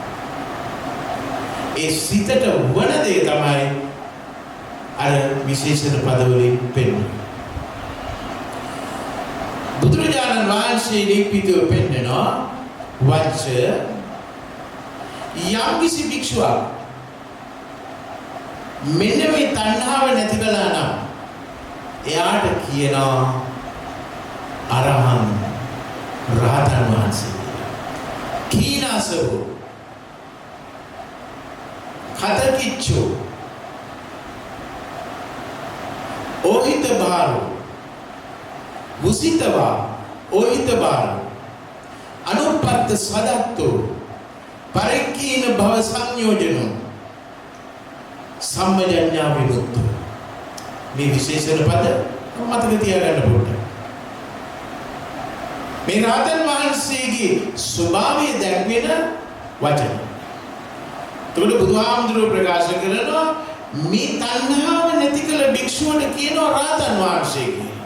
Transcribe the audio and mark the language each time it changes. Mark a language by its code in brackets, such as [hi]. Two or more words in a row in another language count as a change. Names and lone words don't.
[si] ඒ සිතට වන දේ තමයි අර විශේෂණ පදවලින් පෙන්වන්නේ බුදුරජාණන් වහන්සේ දීපිතව පෙන්නනවා වච්ච යම් කිසි භික්ෂුවක් මෙන්න මේ තණ්හාව නැති කළා නම් එයාට කියනවා අරහං රහතන් වහන්සේ [pi] කීනාසෝ කතකිච්චෝ ඕහිත බාරෝ උසිතවා ඕහිත බාරෝ අනුපත්ත සදත්තෝ පරික්කීන භව සංයෝජනෝ සම්මජඤ්ඤා විමුක්තෝ [si] මේ විශේෂණ පද මතක තියාගන්න පොඩ්ඩක් මේ රහතන් වහන්සේගේ ස්වභාවය දැක්වෙන වචන. ඒකට බුදුහාමුදුරුවෝ ප්‍රකාශ කරනවා මේ තණ්හාව නැති කළ භික්ෂුවට කියනවා රහතන් වහන්සේ කියලා.